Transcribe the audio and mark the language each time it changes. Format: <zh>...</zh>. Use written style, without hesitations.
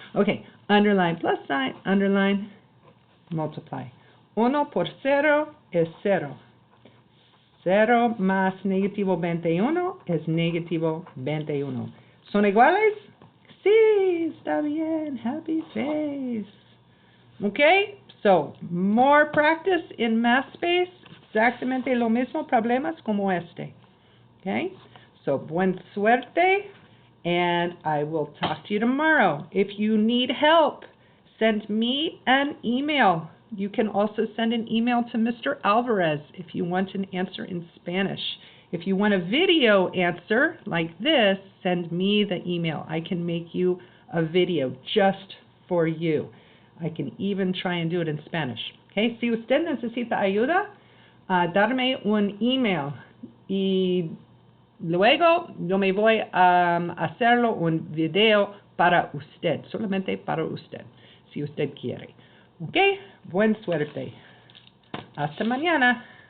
<en>Ok, underline, plus sign, underline, multiply.</en> <es>1 por 0 es 0. 0 más negativo 21 es negativo 21. ¿Son iguales? Sí, está bien.</es> <en>Happy face. Okay, so, more practice in math space.</en> <es>Exactamente lo mismo problemas como este.</es> <en>Okay, so,</en> <es>buena suerte.</es> <en>And I will talk to you tomorrow. If you need help, send me an email. You can also send an email to Mr. Alvarez if you want an answer in Spanish. If you want a video answer like this, send me the email. I can make you a video just for you. I can even try and do it in Spanish.</en> <es>Okay, si usted necesita ayuda, darme un email y luego yo me voy a hacerlo un video para usted, solamente para usted, si usted quiere. Ok, buena suerte. Hasta mañana.</es>